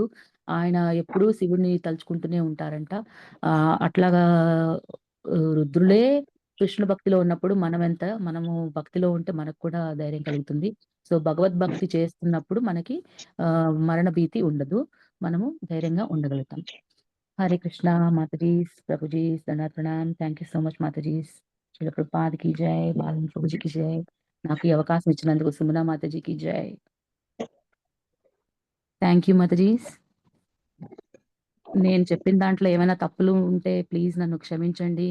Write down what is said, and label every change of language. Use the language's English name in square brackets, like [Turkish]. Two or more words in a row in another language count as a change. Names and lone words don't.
[Telugu] ఆయన ఎప్పుడూ శివుడిని తలుచుకుంటూనే ఉంటారంట. అట్లాగా రుద్రులే కృష్ణ భక్తిలో ఉన్నప్పుడు మనము భక్తిలో ఉంటే మనకు కూడా ధైర్యం కలుగుతుంది. సో, భగవద్భక్తి చేస్తున్నప్పుడు మనకి మరణ భీతి ఉండదు. మనము ధైర్యంగా ఉండగలుగుతాం. [Hindi] हरे कृष्णा माताजी, प्रभु जी, दंडवत प्रणाम। [English] thank you so much [Telugu] మాతాజీ। శిల ప్రభుపాదకి జై, బాలన్ ప్రభుజీకి జై। నాకు ఈ అవకాశం ఇచ్చినందుకు సుమనా మాతాజీకి జై। [English] thank you [Telugu] మాతాజీ। నేను చెప్పిన దాంట్లో ఏమైనా తప్పులు ఉంటే ప్లీజ్ నన్ను క్షమించండి।